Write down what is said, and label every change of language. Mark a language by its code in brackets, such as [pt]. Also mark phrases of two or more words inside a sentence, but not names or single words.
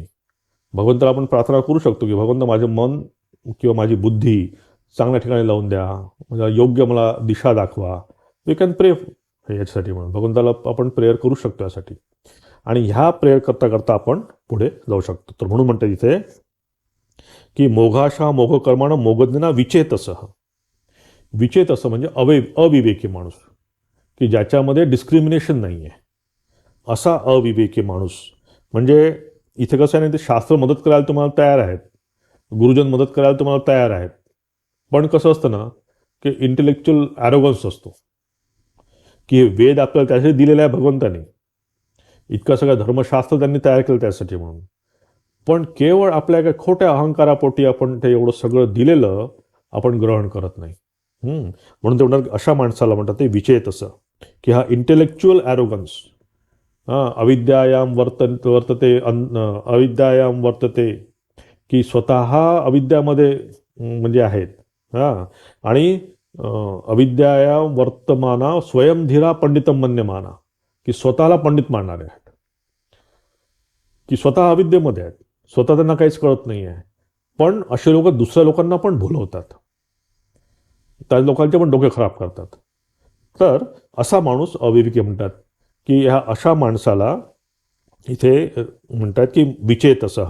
[mr] भगवंताला आपण प्रार्थना करू शकतो की भगवंत माझं मन किंवा माझी बुद्धी चांगल्या ठिकाणी लावून द्या, म्हणजे योग्य मला दिशा दाखवा. [en] We can pray याच्यासाठी. [mr] म्हणून भगवंताला आपण प्रेयर करू शकतो यासाठी. आणि ह्या प्रेयर करता करता आपण पुढे जाऊ शकतो. तर म्हणून म्हणते इथे की [sa] मोघाशा मोघ कर्मानं मोगज्ञाना विचेतसह. [mr] विचेतसं म्हणजे अविवेकी माणूस, की ज्याच्यामध्ये डिस्क्रिमिनेशन नाही आहे, असा अविवेकी माणूस. म्हणजे इथे कसं आहे ना, ते शास्त्र मदत करायला तुम्हाला तयार आहेत, गुरुजन मदत करायला तुम्हाला तयार आहेत, पण कसं असतं ना की [en] intellectual arrogance [mr] असतो की वेद आपल्याला त्यासाठी दिलेला आहे भगवंताने, इतकं सगळं धर्मशास्त्र त्यांनी तयार केलं त्यासाठी म्हणून. पण केवळ आपल्या एका खोट्या अहंकारापोटी आपण ते एवढं सगळं दिलेलं आपण ग्रहण करत नाही. म्हणून ते म्हणतात अशा माणसाला म्हणतात ते विचेतसं, की हा [en] intellectual arrogance. [sa] अविद्यायाम वर्तते अविद्यायाम वर्तते, [mr] की स्वतः अविद्यामध्ये म्हणजे आहेत. [sa] आणि अविद्यायाम वर्तमाना स्वयंधीरा पंडितम मन्यमाना, [mr] की स्वतःला पंडित मानणारे आहेत, की स्वतः अविद्येमध्ये आहेत, स्वतः त्यांना काहीच कळत नाही आहे. पण असे लोक दुसऱ्या लोकांना पण भुलवतात, त्या लोकांचे पण डोके खराब करतात. तर असा माणूस अविवेकी म्हणतात, की ह्या अशा माणसाला इथे म्हणतात की विचेतसह.